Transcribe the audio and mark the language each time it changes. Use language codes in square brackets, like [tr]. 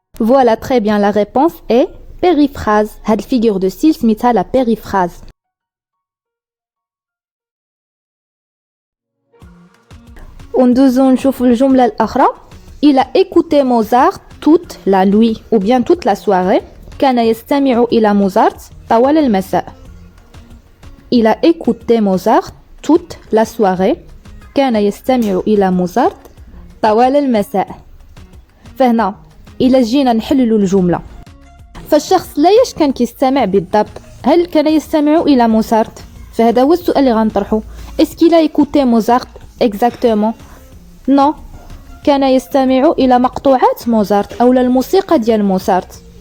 [fr] Voilà, très bien, la réponse est périphrase. [ar] هاد الفيغور دو ستيل سميتها لا بيريفراز. وندوزو نشوفوا الجملة الأخرى. [fr] Il a écouté Mozart toute la nuit ou bien toute la soirée. [ar] كان يستمع إلى موزارت طوال المساء. [fr] Il a écouté Mozart toute la soirée. [ar] كان يستمع إلى موزارت طوال المساء. فهنا إلا جينا نحللوا الجملة فالشخص لا كان كيستمع بالضبط. هل كان يستمع الى موزارت؟ فهذا هو السؤال اللي غنطرحه. [fr] اسكي لا ايكوتي موزارت اكزاكتومون؟ [ar] نو، كان يستمع الى مقطوعات موزارت او الموسيقى ديال موزارت.